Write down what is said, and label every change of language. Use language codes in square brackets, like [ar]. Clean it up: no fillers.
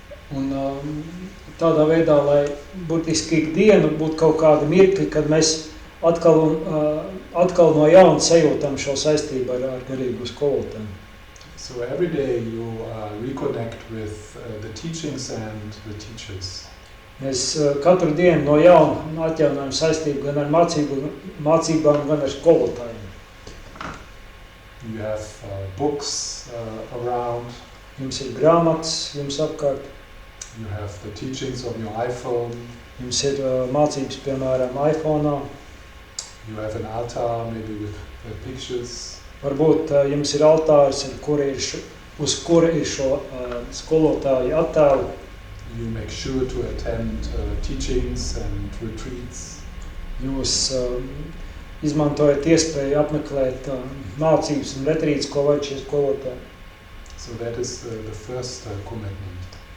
[lv] Un tādā veidā, lai burtiski ikdienu būtu kaut kādi mirkļi, kad mēs atkal no jauna sajūtam šo saistību ar garīgo skolotāju. [en] So every day you reconnect with the teachings and the teachers. [lv] Mēs katru dienu no jauna atjaunojam saistību gan ar mācībām, gan ar skolotājiem. [en] You have books around. [lv] Jums ir grāmatas, jums apkārt. [en] You have the teachings on your iPhone. [lv] Jums ir mācības, piemēram, iPhone'ā. [en] You have an altar, maybe with pictures. [lv] Varbūt jums ir altārs, uz kura ir šo skolotāju attēlu. [en] You make sure to attend teachings and retreats. [lv] Jūs izmantojat iespēju apmeklēt mācības un retrītes, ko vajag šie skolotāji. [en] So that is the first commitment.